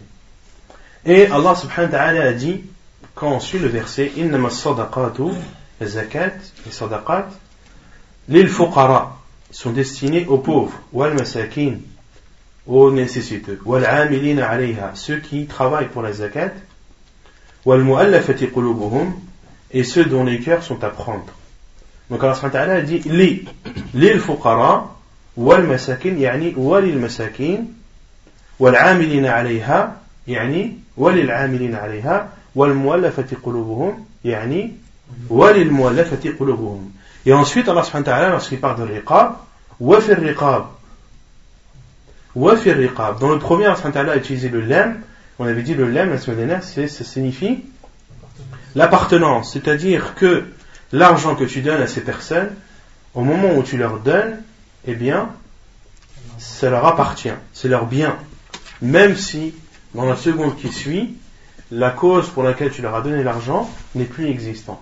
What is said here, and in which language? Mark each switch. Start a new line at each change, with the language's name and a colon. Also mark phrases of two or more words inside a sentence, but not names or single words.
French: Et
Arabic: الله سبحانه وتعالى
French: a dit, quand on suit le verset,
Arabic: إنما الصدقات,
French: la zakat, les sadaqat,
Arabic: للفقراء,
French: sont destinés aux pauvres,
Arabic: والمساكين,
French: aux nécessiteux,
Arabic: والعاملين عليها,
French: ceux qui travaillent pour la zakat,
Arabic: والمؤلفة قلوبهم,
French: et ceux dont les cœurs sont à prendre.
Arabic: Donc الله سبحانه وتعالى
French: a dit,
Arabic: للفقراء والمساكين يعني وللمساكين والعاملين عليها, يعني وللعاملين عليها والمؤلفة قلوبهم يعني وللمؤلفة قلوبهم.
French: Et ensuite
Arabic: الله سبحانه وتعالى
French: lorsqu'il parle de riqab,
Arabic: وفي الرقاب وفي الرقاب.
French: Dans le premier
Arabic: الله سبحانه وتعالى
French: a utilisé le lam. On avait dit le lam la semaine dernière, ça signifie l'appartenance, c'est-à-dire que l'argent que tu donnes à ces personnes, au moment où tu leur donnes, eh bien ça leur appartient, c'est leur bien, même si dans la seconde qui suit, la cause pour laquelle tu leur as donné l'argent n'est plus existante.